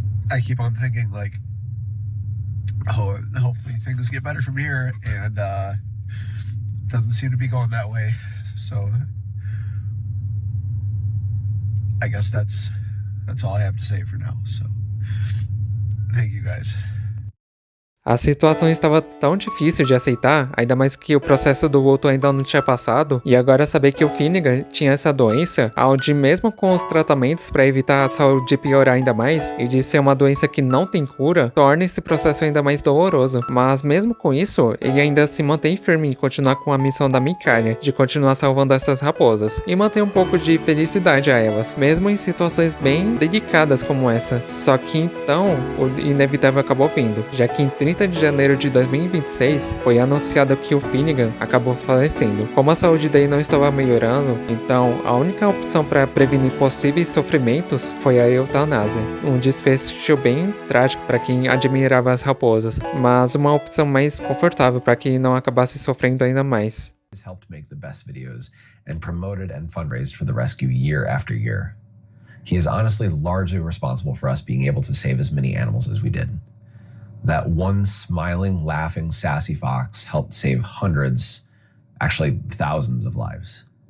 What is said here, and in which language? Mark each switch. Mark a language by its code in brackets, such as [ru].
[en] I keep on thinking like, oh, hopefully things get better from here, and doesn't seem to be going that way. So I guess that's all I have to say for now. So thank you guys. [pt] A situação estava tão difícil de aceitar, ainda mais que o processo do luto ainda não tinha passado, e agora saber que o Finnegan tinha essa doença, onde mesmo com os tratamentos para evitar a saúde piorar ainda mais, e de ser uma doença que não tem cura, torna esse processo ainda mais doloroso. Mas mesmo com isso, ele ainda se mantém firme em continuar com a missão da Micalha, de continuar salvando essas raposas, e manter um pouco de felicidade a elas, mesmo em situações bem delicadas como essa. Só que então, o inevitável acabou vindo, já que em 30 de janeiro de 2026, foi anunciado que o Finnegan acabou falecendo. Como a saúde dele não estava melhorando, então a única opção para prevenir possíveis sofrimentos foi a eutanásia. Um desfecho bem trágico para quem admirava as raposas, mas uma opção mais confortável para que não acabasse sofrendo ainda mais. [en] Has helped make the best videos and promoted and fundraised for the rescue year after year. He is honestly largely responsible for us being able to save as many animals as we did. That one smiling, laughing, sassy fox helped save hundreds, actually thousands of lives.